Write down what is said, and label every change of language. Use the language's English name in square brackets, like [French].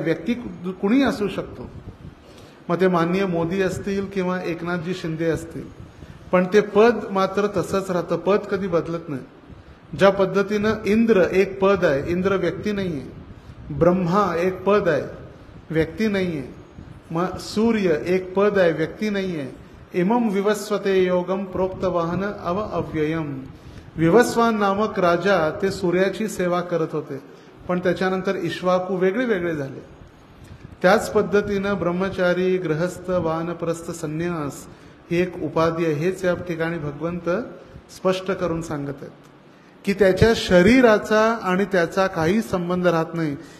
[Marathi] व्यक्ती कुणी असू शकतो, मग ते माननीय मोदी असतील किंवा एकनाथजी शिंदे असतील, पण ते पद मात्र तसंच राहतं. पद कधी बदलत नाही. ज्या पद्धतीनं इंद्र एक पद आहे, इंद्र व्यक्ती नाहीये. ब्रह्मा एक पद आहे, व्यक्ती नाहीये. मग सूर्य एक पद आहे, व्यक्ती नाहीये. [Sanskrit] इमम विवस्वते योगम प्रोक्तवाहन अव्ययम. [Marathi] विवस्वान नामक राजा ते सूर्याची सेवा करत होते, पण त्याच्यानंतर इक्ष्वाकू वेगळे वेगळे झाले. त्याच पद्धतीनं ब्रह्मचारी, गृहस्थ, वानप्रस्थ, संन्यास ही एक उपाधी आहे. हेच या ठिकाणी भगवंत स्पष्ट करून सांगत आहेत की त्याच्या शरीराचा आणि त्याचा काही संबंध राहत नाही.